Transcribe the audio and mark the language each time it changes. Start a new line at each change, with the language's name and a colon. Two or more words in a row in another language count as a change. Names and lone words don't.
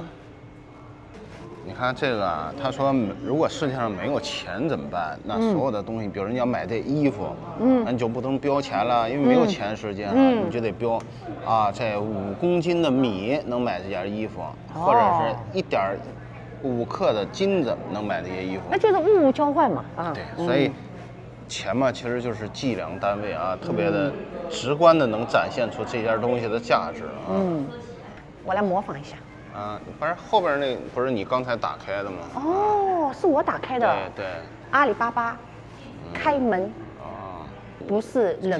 Chinese: 你看這個啊，他說如果世界上沒有錢怎麼辦？那所有的東西，比如人家買这衣服，那你就不能標錢了，因為沒有錢世界上，你就得標啊，這5公斤的米能買這件衣服，或者是1.5克的金子能買這些衣服，那就是物物交換嘛啊。对，所以錢嘛，其實就是計量單位啊，特別的直觀的能展現出這件東西的價值啊。我來模仿一下。不是後邊那不是你剛才打開的嗎？哦，是我打開的。對，阿里巴巴開門。不是人。